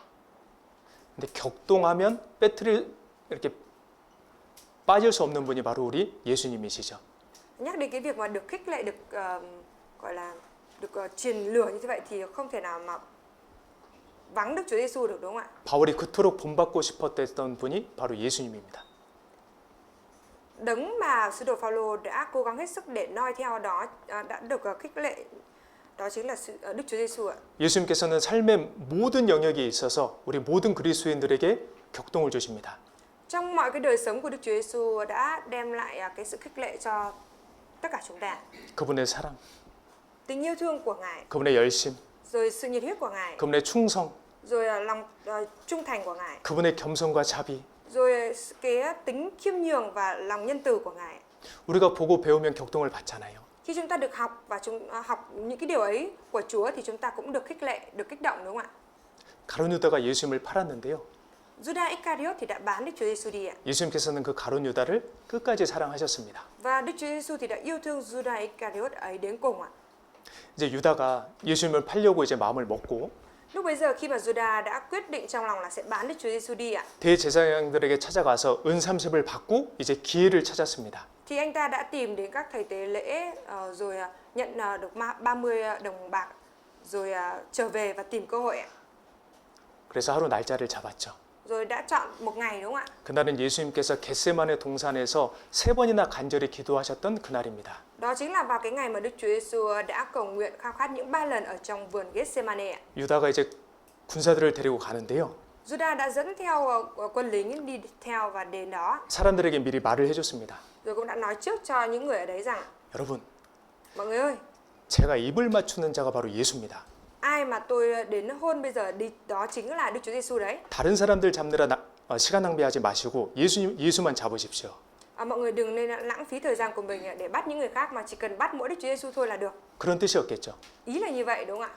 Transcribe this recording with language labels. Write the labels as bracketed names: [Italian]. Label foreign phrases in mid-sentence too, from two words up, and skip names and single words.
[Korean] 근데 격동하면 배틀을 이렇게 빠질 수 없는 분이 바로 우리 예수님이시죠. [Vietnamese] Nhắc đến cái việc mà được khích lệ, được gọi là được truyền lửa như thế vậy thì không thể nào mà vắng Đức Chúa Giêsu được, đúng không ạ? [Korean] 바울이 그토록 본받고 싶었던 분이 바로 예수님입니다. [Vietnamese] Đấng mà sứ đồ Phaolô đã cố gắng hết sức để noi theo đó đã được khích lệ, đó chính là Đức Chúa Giêsu ạ. [Korean] 예수님께서는 삶의 모든 영역에 있어서 우리 모든 그리스도인들에게 격동을 주십니다. [Vietnamese] Trong mọi cái đời sống của Đức Chúa Giêsu đã đem lại cái sự khích lệ cho tất cả chúng ta. [Korean] 그분의 사랑, [Vietnamese] Tình yêu thương của Ngài, [Korean] 그분의 열심, [Vietnamese] rồi sự nhiệt huyết của Ngài, [Korean] 그분의 충성, [Vietnamese] rồi lòng trung thành của Ngài, [Korean] 그분의 겸손과 자비. [Vietnamese] rồi cái tính khiêm nhường và lòng nhân từ của Ngài. [Korean] 우리가 보고 배우면 격동을 받잖아요. [Vietnamese] Khi chúng ta được học và học những cái điều ấy của Chúa thì chúng ta cũng được khích lệ, được kích động, đúng không ạ? [Korean] 가룟 유다가 예수님을 팔았는데요. [Vietnamese] Judas Iscariot thì đã bán Đức Chúa Giêsu đi ạ. [Korean] 예수님께서는 그 가룟 유다를 끝까지 사랑하셨습니다. [Vietnamese] Và Đức Chúa Giêsu thì đã yêu thương Judas Iscariot ấy đến cùng ạ. [Korean] 이제 유다가 예수님을 팔려고 이제 마음을 먹고 [Vietnamese] Lúc bấy giờ khi mà Judas đã quyết định trong lòng là sẽ bán Đức Chúa Giêsu đi ạ, [Korean] 대제사장들에게 찾아가서 은 30을 받고 이제 기회를 찾았습니다. [Vietnamese] thì anh ta đã tìm đến các thầy tế lễ rồi nhận được 30 đồng bạc rồi trở về và tìm cơ hội ạ. [Korean] 그래서 하루 날짜를 잡았죠. [Vietnamese] Rồi đã chọn một ngày, đúng không ạ? [Korean] 그날은 예수님께서 겟세마네 동산에서 3번이나 간절히 기도하셨던 그날입니다. [Vietnamese] Đó chính là vào cái ngày mà Đức Chúa Giêsu đã cầu nguyện khao khát những 3 lần ở trong vườn Gethsemane ạ. [Korean] 유다가 이제 군사들을 데리고 가는데요. [Vietnamese] Judas đã dẫn theo quân lính đi theo và đến đó. [Korean] 사람들에게 미리 말을 해줬습니다. [Vietnamese] Rồi cũng đã nói trước cho những người ở đấy rằng: [Korean] 여러분, [Vietnamese] mọi người ơi, [Korean] 제가 입을 맞추는 자가 바로 예수입니다. [Vietnamese] ai mà tôi đến hôn bây giờ đi đó chính là Đức Chúa Giêsu đấy. [Korean] 다른 사람들 잡느라 시간 낭비하지 마시고 예수만 잡으십시오. [Vietnamese] Mọi người đừng nên lãng phí thời gian của mình để bắt những người khác mà chỉ cần bắt mỗi Đức Chúa Giêsu thôi là được. [Korean] 그런 뜻이었겠죠. [Vietnamese] Ý là như vậy, đúng không ạ?